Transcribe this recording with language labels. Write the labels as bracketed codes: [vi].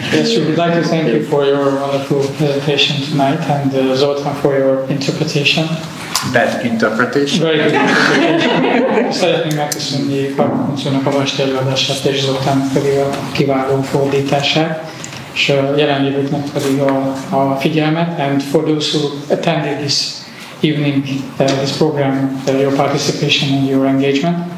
[en] Yes, we would like to thank you for your wonderful presentation tonight, and Zoltan for your interpretation. Bad interpretation. Very good interpretation. [hu] Szeretnénk megköszönni Karma Phunthsónak a vasti előadását, és Zoltánnak pedig a kiváló fordítását, és a jelenlévőknek pedig a figyelmet. [en] And for those who attended this evening, this program, your participation and your engagement.